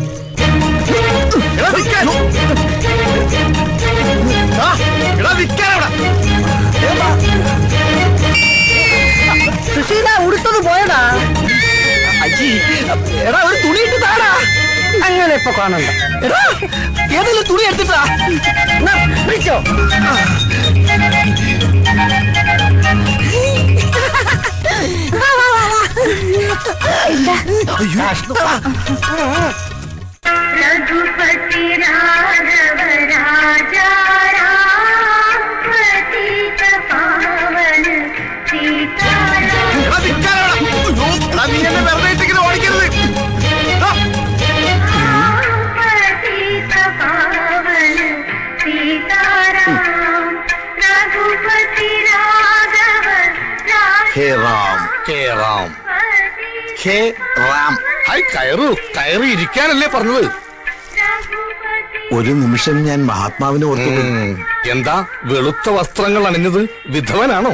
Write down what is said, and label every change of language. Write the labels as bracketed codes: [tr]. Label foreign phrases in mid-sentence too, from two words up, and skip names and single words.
[ml] സുശീല ഉടുത്തത് പോയടാ. എടാ ഒരു തുണി ഇട്ട് താടാ. അങ്ങനെ ഇപ്പൊ കാണണ്ട. എടാ ഏതെങ്കിലും തുണി എടുത്തിട്ടാ വിളിച്ചോ. [hi] रघुपति राघव राजा राम पतित पावन सीताराम [ml] ഓടിക്കരുത്. [hi] पतित पावन सीताराम रघुपति राघव [ml] ഹേ റാം, ഹേ റാം, ഹേ റാം. ഹായ്, കയറൂ. കയറി ഇരിക്കാനല്ലേ പറഞ്ഞത്? ഒരു നിമിഷം ഞാൻ മഹാത്മാവിനെ ഓർത്തു. എന്താ വെളുത്ത വസ്ത്രങ്ങൾ അണിഞ്ഞത്? വിധവനാണോ?